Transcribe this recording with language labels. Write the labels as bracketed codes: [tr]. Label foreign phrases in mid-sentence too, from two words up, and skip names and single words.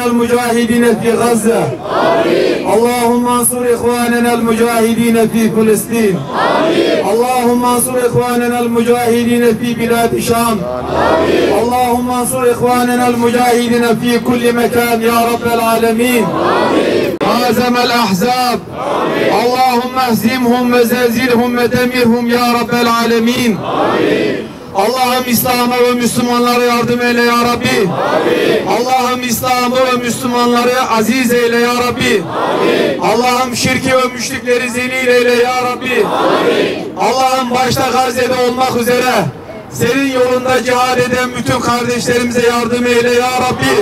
[ar] المجاهدين في غزة اللهم انصر إخواننا المجاهدين في فلسطين اللهم انصر إخواننا المجاهدين في بلاد الشام اللهم انصر إخواننا المجاهدين في كل مكان يا رب العالمين هزم الأحزاب اللهم اهزمهم وزلزلهم ودمرهم يا رب العالمين [tr] Allah'ım İslam'a ve Müslümanlara yardım eyle ya Rabbi. Allah'ım İslam'ı ve Müslümanları aziz eyle [ar] يا ربي. [tr] Allah'ım şirki ve müşrikleri zelil eyle [ar] يا ربي. [tr] Allah'ım başta Gazze'de olmak üzere senin yolunda cihad eden bütün kardeşlerimize yardım eyle [ar] يا ربي.